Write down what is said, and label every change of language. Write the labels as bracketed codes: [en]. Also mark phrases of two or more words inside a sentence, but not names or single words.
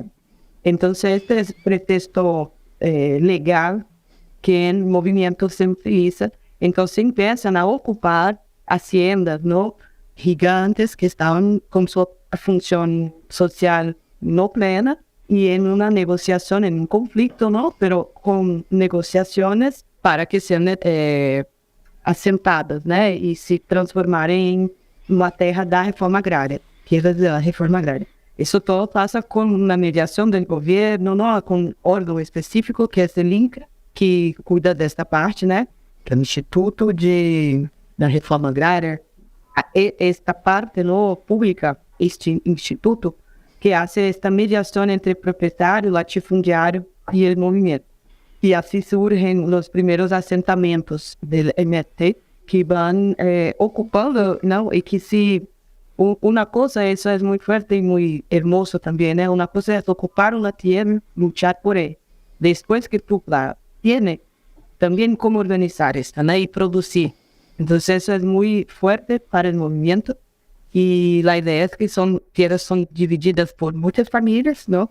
[es] Entonces, este es pretexto legal que el movimiento se utiliza. Entonces, empiezan a ocupar haciendas, ¿no?, gigantes que estaban con su función social no plena, y en una negociación, en un conflicto, ¿no?, pero con negociaciones para que sean assentadas, [pt] né, e se transformarem em uma terra da reforma agrária, [es] tierras de la reforma agrária. [pt] Isso todo passa com uma mediação do governo, não, com um órgão específico, que é o INCRA, que cuida desta parte, né, que é o Instituto da Reforma Agrária. [es] Esta parte no, pública, este instituto, [pt] que faz esta mediação entre proprietário, latifundiário e o movimento. E assim surgem os primeiros assentamentos do MST, que vão ocupando, não, e que se... [es] Una cosa, eso es muy fuerte y muy hermoso también, ¿eh? Una cosa es ocupar una tierra, luchar por ella. Después que tú la tienes, también cómo organizar esta, ¿no?, y producir. Entonces eso es muy fuerte para el movimiento, y la idea es que tierras son divididas por muchas familias, ¿no?